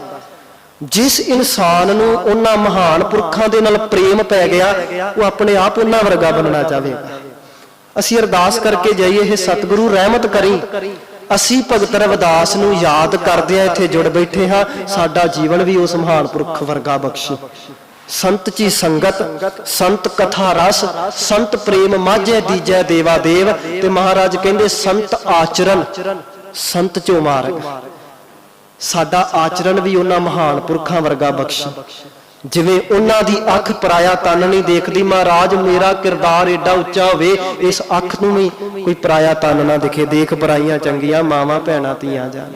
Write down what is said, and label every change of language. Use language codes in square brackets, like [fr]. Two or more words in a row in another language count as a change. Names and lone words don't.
[pa] ਜਿਸ ਇਨਸਾਨ ਨੂੰ ਉਨ੍ਹਾਂ ਮਹਾਨ ਪੁਰਖਾਂ ਦੇ ਨਾਲ ਪ੍ਰੇਮ ਪੈ ਗਿਆ, ਵੋ ਅਪਣੇ ਆਪ ਉਨ੍ਹਾਂ ਵਰਗਾ ਬਣਨਾ ਚਾਹੇਗਾ। ਅਸੀਂ ਅਰਦਾਸ ਕਰਕੇ ਜਾਈਏ, ਹੇ ਸਤਗੁਰੂ ਰਹਿਮਤ ਕਰੀਂ, ਅਸੀਂ ਭਗਤ ਰਵਿਦਾਸ ਨੂੰ ਯਾਦ ਕਰਦਿਆਂ ਇੱਥੇ ਜੁੜ ਬੈਠੇ ਹਾਂ, ਸਾਡਾ ਜੀਵਨ ਵੀ ਉਸ ਮਹਾਨ ਪੁਰਖ ਵਰਗਾ ਬਖ਼ਸ਼ੀਂ। ਸੰਤ ਜੀ ਸੰਗਤ, ਸੰਤ ਕਥਾ ਰਸ, ਸੰਤ ਪ੍ਰੇਮ ਮਾਝੇ ਦੀਜੈ ਦੇਵਾ ਦੇਵ। ਤੇ ਮਹਾਰਾਜ ਕਹਿੰਦੇ ਸੰਤ ਆਚਰਣ, ਸੰਤ ਚੋ ਮਾਰਗ, ਸਾਡਾ ਆਚਰਣ ਵੀ ਉਨ੍ਹਾਂ ਮਹਾਨ ਪੁਰਖਾਂ ਵਰਗਾ ਬਖ਼ਸ਼ੀਂ। ਜਿਵੇਂ ਉਨ੍ਹਾਂ ਦੀ ਅੱਖ ਪਰਾਇਆ ਤਨ ਨਹੀਂ ਦੇਖਦੀ, ਮਹਾਰਾਜ ਮੇਰਾ ਕਿਰਦਾਰ ਏਡਾ ਉੱਚਾ ਹੋਵੇ, ਇਸ ਅੱਖ ਨੂੰ ਵੀ ਕੋਈ ਪਰਾਇਆ ਤਨ ਨਾ ਦਿਸੇ, ਦੇਖ ਪਰਾਈਆਂ ਚੰਗੀਆਂ ਮਾਵਾਂ ਭੈਣਾਂ ਧੀਆਂ ਜਾਣ।